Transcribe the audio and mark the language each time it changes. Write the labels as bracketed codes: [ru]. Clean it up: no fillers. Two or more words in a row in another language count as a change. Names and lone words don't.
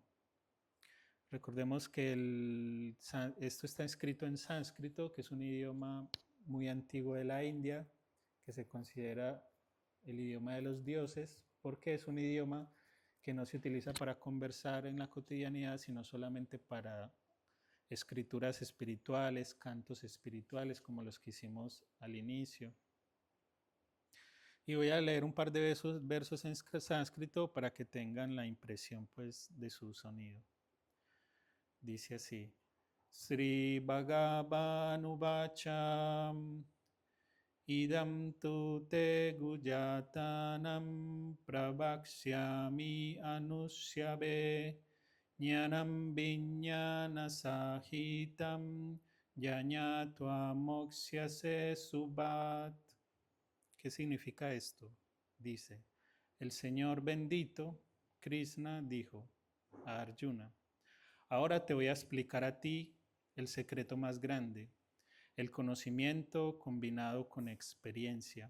[es] Recordemos que esto está escrito en sánscrito, que es un idioma muy antiguo de la India, que se considera el idioma de los dioses, porque es un idioma que no se utiliza para conversar en la cotidianidad, sino solamente para escrituras espirituales, cantos espirituales, como los que hicimos al inicio. Y voy a leer un par de versos en sánscrito para que tengan la impresión pues de su sonido. Dice así: [sa] श्री भगवानुवाच इदं तु ते गुह्यतमं प्रवक्ष्यामि अनसूयवे ज्ञानं विज्ञान सहितं यज्ज्ञात्वा मोक्ष्यसे अशुभात्. [es] ¿Qué significa esto? Dice, el Señor bendito, Krishna, dijo a Arjuna: ahora te voy a explicar a ti el secreto más grande, el conocimiento combinado con experiencia.